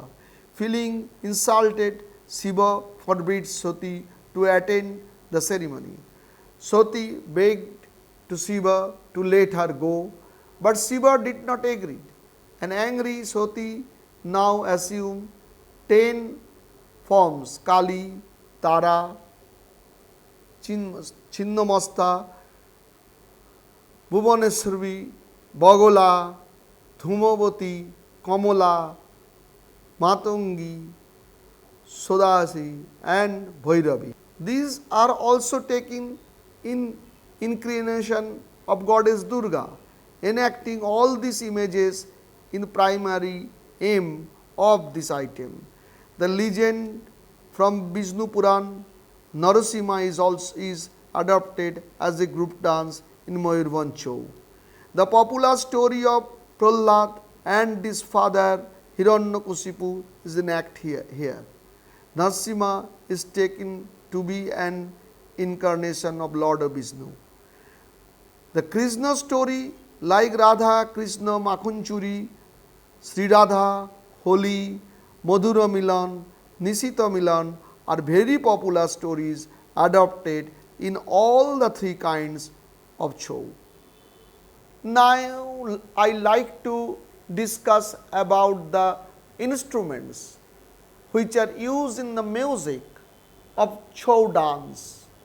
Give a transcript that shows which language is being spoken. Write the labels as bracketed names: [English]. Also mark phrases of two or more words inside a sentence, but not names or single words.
[English] Feeling insulted, Shiva forbids Sati to attend the ceremony. Sati begged to Shiva to let her go, but Shiva did not agree. An angry Sati now assumed 10 forms: Kali, Tara, Chinnamasta, Bhubaneswari, Bagola, Dhumavati, Kamala, Matangi, Sodasi and Bhairavi. These are also taken in incarnation of goddess Durga, enacting all these images in primary aim of this item. The legend from Vishnu Puran, Narasimha is adopted as a group dance in M-17.Chhau. The popular story of Prahlad and his father Hiranyakashipu is enacted here. Narasimha is taken to be an incarnation of Lord Vishnu. The Krishna story, like Radha, Krishna, Makhunchuri, Sri Radha, Holi, Madhura Milan, Nishita Milan are very popular stories adopted in all the three kinds of Chhau. Now I like to discuss about the instruments which are used in the music of Chhau dance.